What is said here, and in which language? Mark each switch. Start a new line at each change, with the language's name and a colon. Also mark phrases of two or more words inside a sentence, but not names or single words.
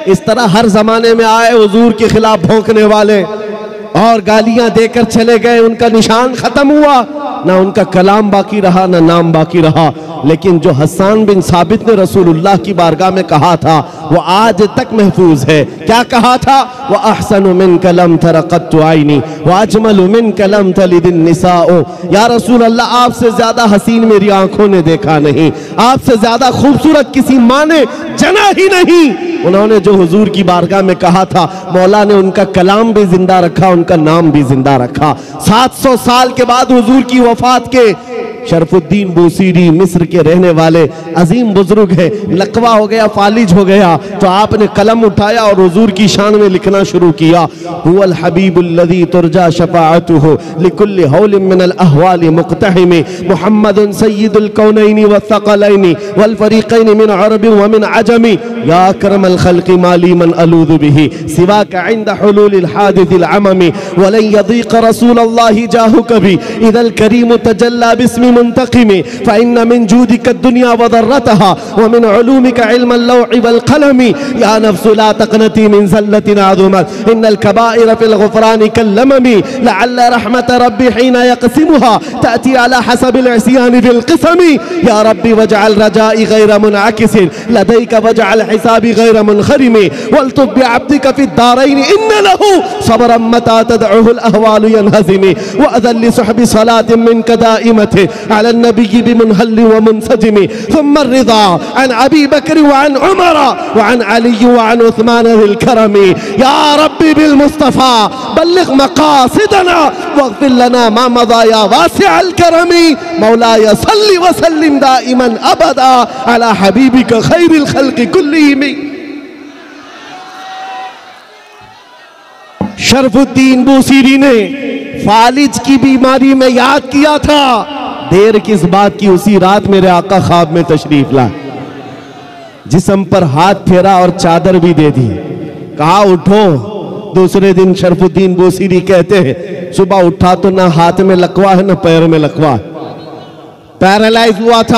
Urdu: اس طرح ہر زمانے میں آئے حضور کے خلاف بھونکنے والے اور گالیاں دے کر چلے گئے، ان کا نشان ختم ہوا، نہ ان کا کلام باقی رہا، نہ نام باقی رہا. لیکن جو حسان بن ثابت نے رسول اللہ کی بارگاہ میں کہا تھا وہ آج تک محفوظ ہے. کیا کہا تھا?
Arabic: وأحسن منك لم تر قط عيني وأجمل منك لم تلد النساء. يا رسول الله,
Urdu: آپ سے زیادہ حسین میری آنکھوں نے دیکھا نہیں، آپ سے زیادہ خوبصورت کسی ماں نے جنا ہی نہیں. انہوں نے جو حضور کی بارگاہ میں کہا تھا، مولا نے ان کا کلام بھی زندہ رکھا، ان کا نام بھی زندہ رکھا. 700 سال کے بعد حضور کی وفات کے شرف الدین بوصیری مصر کے رہنے والے عظیم بزرگ ہے، لقوہ ہو گیا، فالج ہو گیا، تو آپ نے قلم اٹھایا اور حضور کی شان میں لکھنا شروع کیا.
Arabic: هو الحبيب الذي ترجى شفاعته لكل هول من الأهوال مقتحم محمد سيد الكونين والثقلين والفريقين من عرب ومن عجم يا أكرم الخلق ما لي من ألوذ به سواك عند حلول الحادث العمم ولن يضيق رسول الله جاهك بي إذا الكريم تحلى باسم منتقم فإن من جودك الدنيا وضرتها ومن علومك علم اللوح والقلم يا نفس لا تقنطي من زلة عظمت إن الكبائر في ال غفران كاللمم لعل رحمة ربي حين يقسمها تأتي على حسب العصيان في القسم يا رب واجعل رجائي غير منعكس لديك واجعل حسابي غير منخرم والطف بعبدك في الدارين إن له صبرا متى تدعه الأهوال ينهزم وأذن لسحب صلاة منك دائمة على النبي بمنهل ومنسجم ثم الرضا عن أبي بكر وعن عمر وعن علي وعن عثمان ذي الكرم يا رب بالمصطفى بلغ مقاصدنا واغفر لنا ما مضى يا واسع الكرم مولاي صل وسلم دائما أبدا على حبيبك خير الخلق كلهم.
Urdu: شرف الدین بوصیری نے فالج کی بیماری میں یاد کیا تھا، دیر کس بات کی، اسی رات میرے آقا خواب میں تشریف لائے، جسم پر ہاتھ پھیرا اور چادر بھی دے دی، کہا اٹھو. دوسرے دن شرف الدین بوصیری کہتے ہیں صبح اٹھا تو نہ ہاتھ میں لقوہ ہے نہ پیر میں لقوہ، پیرالائز ہوا تھا.